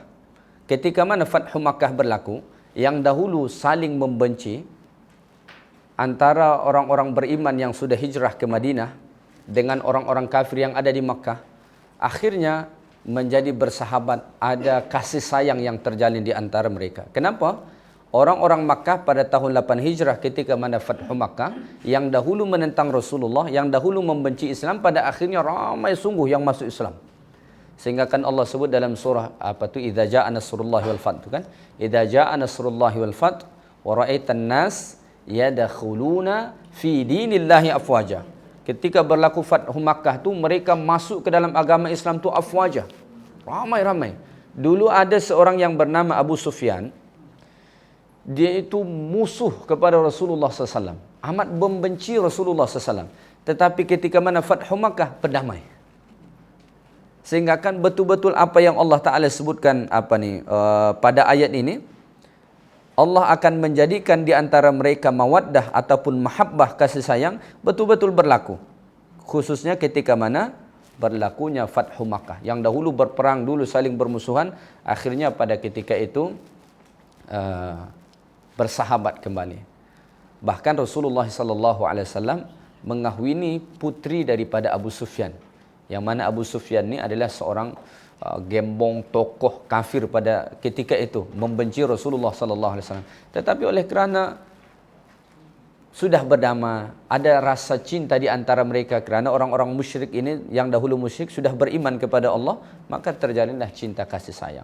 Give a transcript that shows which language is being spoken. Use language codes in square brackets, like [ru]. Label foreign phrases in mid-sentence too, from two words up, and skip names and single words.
[ms] Ketika mana Fathu Makkah berlaku, yang dahulu saling membenci antara orang-orang beriman yang sudah hijrah ke Madinah dengan orang-orang kafir yang ada di Makkah, akhirnya menjadi bersahabat, ada kasih sayang yang terjalin di antara mereka. Kenapa? Orang-orang Makkah pada tahun 8 Hijrah ketika mana Fathu Makkah, yang dahulu menentang Rasulullah, yang dahulu membenci Islam, pada akhirnya ramai sungguh yang masuk Islam. Sehingga kan Allah sebut dalam surah Idza jaa nasrullahi wal fath, kan? [ar] إذا جاء نصر الله والفتح ورأيت الناس يدخلون في دين الله أفواجا. [ms] Ketika berlaku Fathu Makkah tu, mereka masuk ke dalam agama Islam tu afwaja. Ramai-ramai. Dulu ada seorang yang bernama Abu Sufyan. Dia itu musuh kepada Rasulullah SAW. Amat membenci Rasulullah SAW. Tetapi ketika mana Fathu Makkah, berdamai. Sehingga kan betul-betul apa yang Allah Ta'ala sebutkan pada ayat ini, Allah akan menjadikan di antara mereka mawaddah ataupun mahabbah, kasih sayang, betul-betul berlaku. Khususnya ketika mana berlakunya Fathu Makkah. Yang dahulu berperang, dulu saling bermusuhan, akhirnya pada ketika itu bersahabat kembali. Bahkan Rasulullah SAW mengahwini putri daripada Abu Sufyan. Yang mana Abu Sufyan ni adalah seorang gembong tokoh kafir pada ketika itu, membenci Rasulullah SAW. Tetapi oleh kerana sudah berdamai, ada rasa cinta di antara mereka kerana orang-orang musyrik ini yang dahulu musyrik sudah beriman kepada Allah, maka terjalinlah cinta kasih sayang.